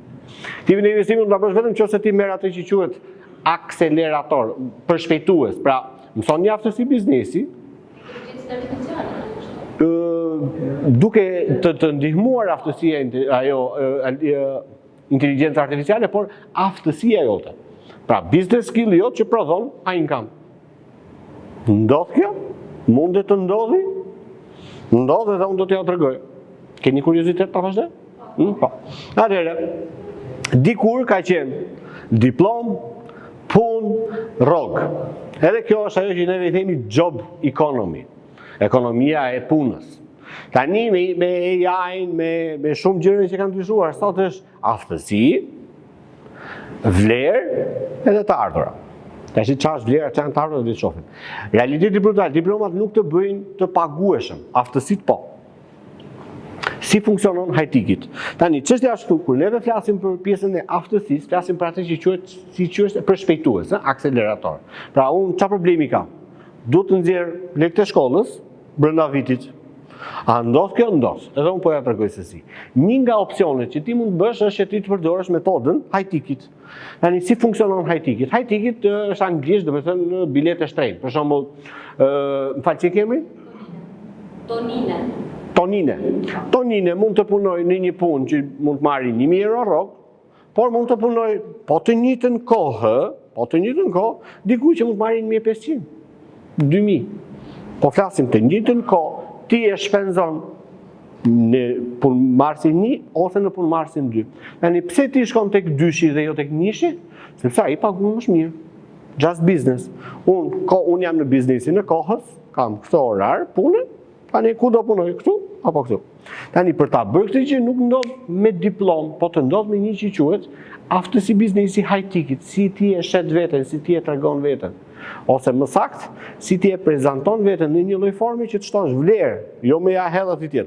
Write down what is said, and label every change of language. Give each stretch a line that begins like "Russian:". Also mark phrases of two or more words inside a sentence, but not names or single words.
Albanian: Kthimin e investimit do ta bësh vetëm nëse ti merr atë që quhet akselerator, përshpejtues, pra mëson një aftësi biznesi, duke të ndihmuar aftësia ajo inteligjenca artificiale, por aftësia jote. Pra
English: business skill
Albanian: jote që prodhon
English: high income.
Albanian: Ndodh kjo? Mundet të ndodhi? Ndodh edhe unë do t'ja tregoj. Keni kuriozitet ta vazhdoj? Po. Atëherë, dikur ka qenë diplom, punë, rrogë. Edhe kjo është ajo që neve i themi
English: job economy.
Albanian: Ekonomia e punës. Tani me AI-n, me shumë gjëra që kanë ndryshuar, sot është aftësi, vlerë edhe të ardhura. Tash çfarë është vlera, çfarë të ardhurat do të shohim. Realiteti brutal, diplomat nuk të bëjnë të pagueshëm, aftësitë po. Si funksionon high-ticket? Tani, çështja është këtu, kur neve flasim për pjesën e aftësisë, flasim për atë që quhet si quhet përshpejtues, akselerator. Pra unë çfarë problemi kam? Duhet të nxjerr lekët e shkollës brenda vitit. A ndodh kjo? Ndodh. Edhe unë po ja tregoj se si. Një nga opsionet që ti mund të bësh është që ti të përdorësh metodën high-ticket. Tani si funksionon high-ticket? High-ticket është anglisht, domethënë biletë shtrenjtë. Për shembull, më fal, ç'i kemi? Tonine mund të punoj në një punë që mund të marrë 1.000 euro rrogë, por mund të punoj po të njëjtën kohë, dikuj që mund të marrë 1.500, 2.000. Po flasim të njëjtën kohë, ti e shpenzon në punë marsin 1 ose në punë marsin 2. Tani pse ti shkon tek dyshi dhe jo tek njëshi? Sepse ai paguon më mirë.
English: Just business.
Albanian: Unë jam në biznesin e kohës, kam këtë orar pune, tani ku do punoj, këtu apo këtu. Tani për ta bërë këtë gjë nuk ndodh me diplom, po të ndodh me një që quhet aftësi biznesi high-ticket, si ti e shet veten, si ti e tregon veten. Ose më saktë, si ti e prezanton veten në një lloj forme që të shtosh vlerë, jo me ja hedh aty tjetër.